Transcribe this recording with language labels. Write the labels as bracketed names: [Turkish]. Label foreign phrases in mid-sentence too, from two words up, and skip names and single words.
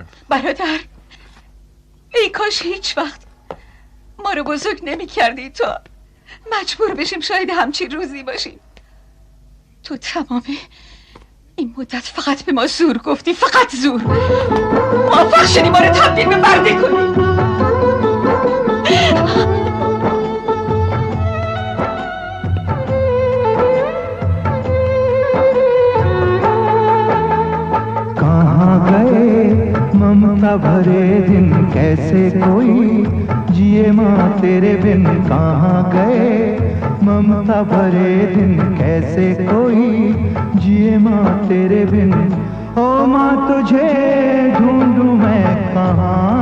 [Persian] برادر، ای کاش هیچ وقت ما رو بزرگ نمی‌کردی تا مجبور بشیم شاید همچین روزی باشیم. تو تمام این مدت فقط به ما زور گفتی، فقط زور. موفق شدی ما رو تبدیل به مرده کنی. [Hindi] ममता भरे दिन कैसे कोई जिए माँ तेरे बिन कहाँ गए ममता भरे दिन कैसे कोई जिए माँ तेरे बिन ओ माँ तुझे ढूंढूं मैं कहाँ